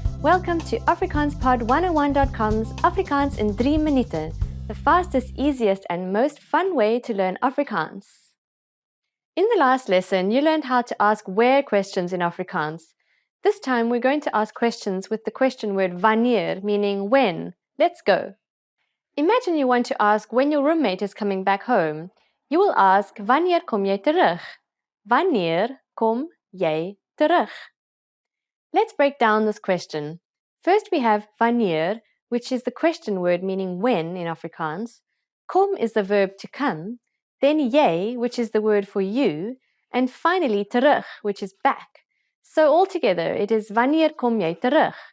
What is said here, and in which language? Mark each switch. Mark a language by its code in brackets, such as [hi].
[en] Welcome to AfrikaansPod101.com's Afrikaans in 3 minute, the fastest, easiest and most fun way to learn Afrikaans. In the last lesson, you learned how to ask where questions in Afrikaans. This time we're going to ask questions with the question word vanir, meaning when. Let's go. Imagine you want to ask when your roommate is coming back home. You will ask, [af] wanneer kom jy terug? Wanneer kom jy terug? [en] Let's break down this question. First we have vanir, which is the question word meaning when in Afrikaans. Kom is the verb to come. Then jy, which is the word for you. And finally terug, which is back. So altogether it is [af] wanneer kom jy terug?